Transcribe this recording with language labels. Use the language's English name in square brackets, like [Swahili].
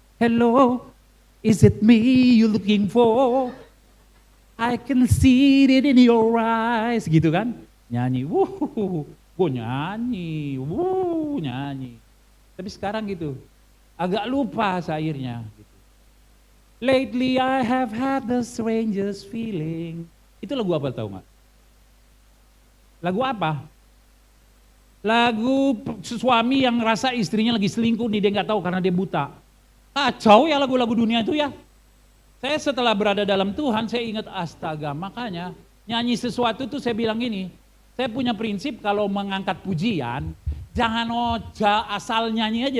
[English] Hello, is it me you looking for? I can see it in your eyes. [Indonesian] Gitu kan. Nyanyi, gue nyanyi, nyanyi. Tapi sekarang gitu. Agak lupa syairnya. Gitu. [English] Lately I have had the strangest feeling. [Indonesian] Itu lagu apa tahu nggak? Lagu apa? Lagu suami yang ngerasa istrinya lagi selingkuh nih, dia nggak tahu karena dia buta. Kacau ya lagu-lagu dunia itu ya. Saya setelah berada dalam Tuhan, saya ingat astaga, makanya nyanyi sesuatu tuh saya bilang gini, saya punya prinsip kalau mengangkat pujian, jangan asal nyanyi aja.